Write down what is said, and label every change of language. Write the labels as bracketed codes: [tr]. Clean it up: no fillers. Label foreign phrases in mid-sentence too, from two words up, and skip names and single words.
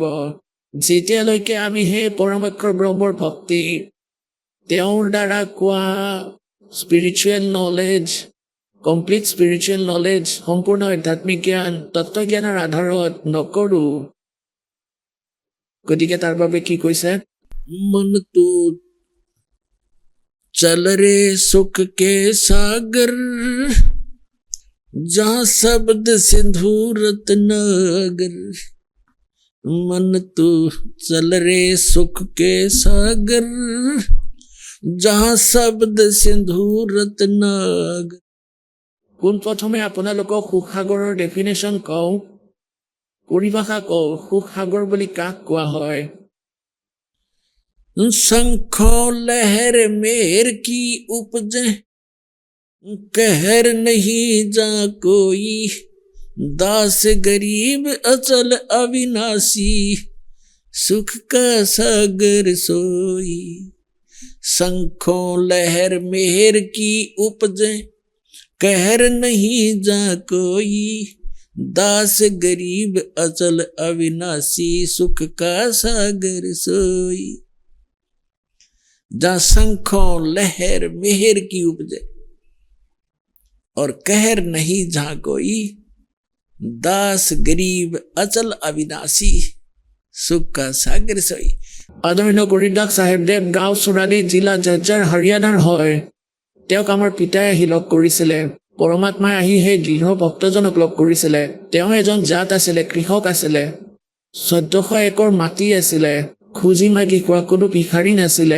[as] যেতিয়ালৈকে আমি সেই পৰমাক্ষৰ ব্ৰহ্মৰ ভক্তি, তেওঁৰ দ্বাৰা কোৱা [en] spiritual knowledge, complete spiritual knowledge, [as] সম্পূৰ্ণ আধ্যাত্মিক জ্ঞান, তত্ত্বজ্ঞানৰ আধাৰত নকৰোঁ, গতিকে তাৰ বাবে কি কৈছে? [hi] मनटो चल रे सुख के सागर, जहाँ शब्द सिंधु रत्नागर। मन तू चल रे सुख के सागर, जहाँ शब्द सिंधु रत्नागर। [as] কোন প্ৰথমে আপোনালোকক সুখ সাগৰৰ ডেফিনেশ্যন কওঁ, পৰিভাষা কওঁ। সুখ সাগৰ বুলি কাক কোৱা হয়? [hi] शंखो लहर मेर कि उपजे, कहर नहीं जा कोई, दास गरीब अचल अविनाशी, सुख का सागर सोई। शंखों लहर मेहर की उपजे, कहर नहीं जा कोई, दास गरीब अचल अविनाशी, सुख का सागर सोई। जहाँ शंखों लहर मेहर की उपजे और कहर नहीं जहाँ कोई, दास गरीब अचल अविनाशी, सुख का सागर सोई। [as] আদৰণীয় গৰিদাস চাহেবদেৱ গাঁও চোৰালি, জিলা জৰ্জাৰ, হাৰিয়ানাৰ হয়। তেওঁক আমাৰ পিতাই আহি লগ কৰিছিলে। পৰমাত্মাই আহি সেই দৃঢ় ভক্তজনক লগ কৰিছিলে। তেওঁ এজন জাত আছিলে, কৃষক আছিলে। 1400 একৰ মাটি আছিলে। খুজি মাগি খোৱা কোনো ভিখাৰী নাছিলে।